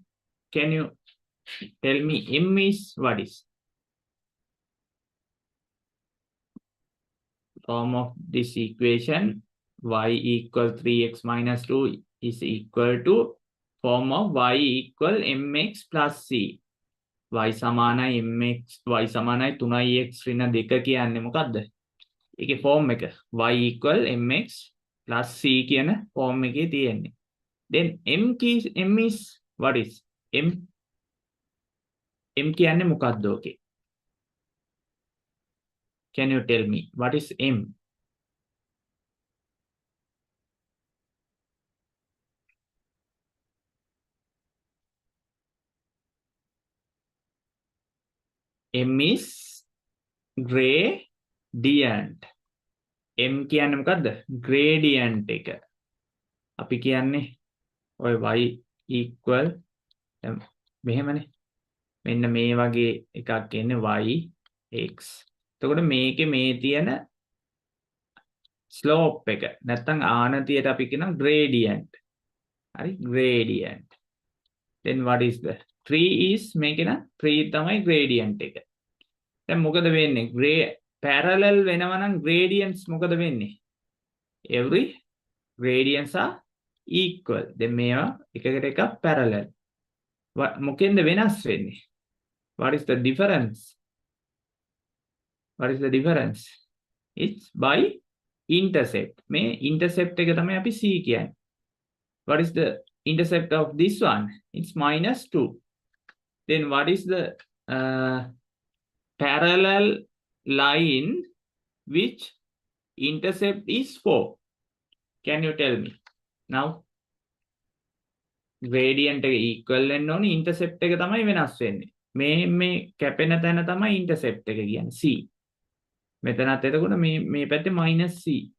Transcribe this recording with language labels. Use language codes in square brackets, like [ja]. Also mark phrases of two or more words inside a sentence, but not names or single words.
[en] Can you tell me m is what is? Form of this equation, y equal 3x minus 2 is equal to form of y equal mx plus c. [si] y සමානයි mx, y සමානයි 3x ඍණ 2 කියන්නේ මොකද්ද? ඒකේ ෆෝම් එක [en] y equal mx plus c [si] කියන ෆෝම් එකේ තියෙන්නේ. [en] Then m is what is? [si] m කියන්නේ මොකද්ද ඕකේ? [en] Can you tell me what is m? m is gradient. [si] m කියන්නේ මොකද්ද? gradient එක. අපි කියන්නේ ඔය [en] y equal [si] මෙහෙමනේ. මෙන්න මේ වගේ එකක් එන්නේ y x. එතකොට මේකේ මේ තියෙන slope එක නැත්නම් ආනතියට අපි කියනවා gradient. හරි, [en] gradient. Then what is the 3 is [si] මේකේ නම් 3 තමයි gradient එක. දැන් මොකද වෙන්නේ? parallel වෙනවා නම් gradients මොකද වෙන්නේ? [en] Every gradients are equal. [si] දැන් මේවා එකකට එකක් parallel. මොකෙන්ද වෙනස් වෙන්නේ? [en] What is the difference? What is the difference? It's by intercept. [si] මේ intercept එක තමයි අපි c කියන්නේ. [en] What is the intercept of this one? It's minus 2. Then what is the parallel line which intercept is 4? Can you tell me? Now [si] gradient එක equal වෙන්න ඕනේ, intercept එක තමයි වෙනස් වෙන්නේ. මේ කැපෙන තැන තමයි intercept එක කියන්නේ c. මෙතනත් එතකොට මේ පැත්තේ minus c.